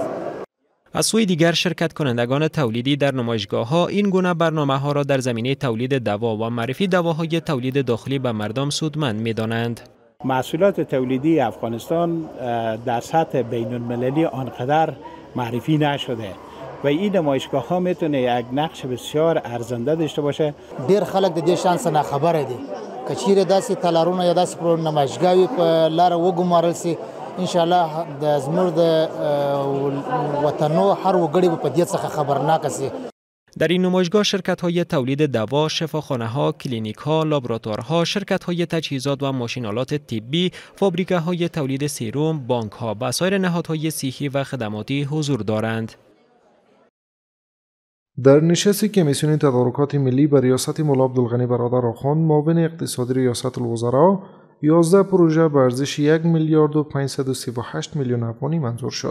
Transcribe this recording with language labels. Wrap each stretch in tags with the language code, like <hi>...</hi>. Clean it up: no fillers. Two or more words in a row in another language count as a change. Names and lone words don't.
<fa>از سوی دیگر شرکت کنندگان تولیدی در نمایشگاه‌ها این گونه برنامه‌ها را در زمینه تولید دوا و معرفی دواهای تولید داخلی به مردم سودمند می‌دانند. محصولات تولیدی افغانستان در سطح بین‌المللی آنقدر معرفی نشده و این نمایشگاه‌ها میتونه یک نقش بسیار ارزنده داشته باشه.</fa> <ps>ډیر خلک د دې شان څخه خبره دي که چیرې داسې تالارونه یا داسې نمایشګاوې په لاره وګمارل سي</ps> <ar>ان شاء الله</ar> <ps>د زموږ د وطنو هر وګړي په دې څخه خبرناک سي.</ps> <fa>در این نمایشگاه شرکت‌های تولید دوا، شفاخانه‌ها، کلینیک‌ها، لابراتوارها، شرکت‌های تجهیزات و ماشین‌آلات طبی، فابریکه‌های تولید سیروم، بانک‌ها و سایر نهادهای صحی و خدماتی حضور دارند. در نشست کمیسیون تدارکات ملی به ریاست مولا عبدالغنی برادر آخوند، معاون اقتصادی ریاست الوزراء 11 پروژه به ارزش 1 میلیارد و 538 میلیون افغانی منظور شد.</fa>